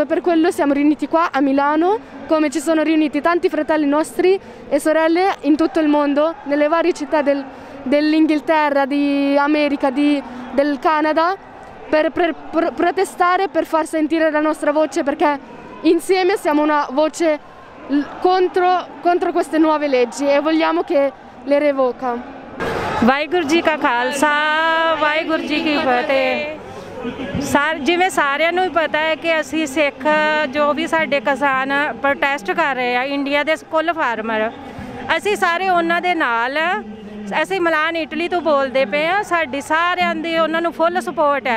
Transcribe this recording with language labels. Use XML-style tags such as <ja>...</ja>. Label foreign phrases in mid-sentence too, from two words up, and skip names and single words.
<it>Per quello siamo riuniti qua a Milano, come ci sono riuniti tanti fratelli nostri e sorelle in tutto il mondo, nelle varie città dell'Inghilterra, di America, del Canada, per protestare, per far sentire la nostra voce, perché insieme siamo una voce contro queste nuove leggi e vogliamo che le revoca.</it> <pa>ਵਾਹਿਗੁਰੂ ਜੀ ਕਾ ਖਾਲਸਾ ਵਾਹਿਗੁਰੂ ਜੀ ਕੀ ਫਤਿਹ। ਜਿਵੇਂ ਸਾਰਿਆਂ ਨੂੰ ਹੀ ਪਤਾ ਹੈ ਕਿ ਅਸੀਂ ਸਿੱਖ ਜੋ ਵੀ ਸਾਡੇ ਕਿਸਾਨ ਪ੍ਰੋਟੈਸਟ ਕਰ ਰਹੇ ਆ ਇੰਡੀਆ ਦੇ ਕੁੱਲ ਫਾਰਮਰ, ਅਸੀਂ ਸਾਰੇ ਉਹਨਾਂ ਦੇ ਨਾਲ, ਅਸੀਂ ਮਿਲਾਨ ਇਟਲੀ ਤੋਂ ਬੋਲਦੇ ਪਏ ਆ, ਸਾਡੀ ਸਾਰਿਆਂ ਦੀ ਉਹਨਾਂ ਨੂੰ</pa> <en>full support</en> <pa>ਹੈ।</pa>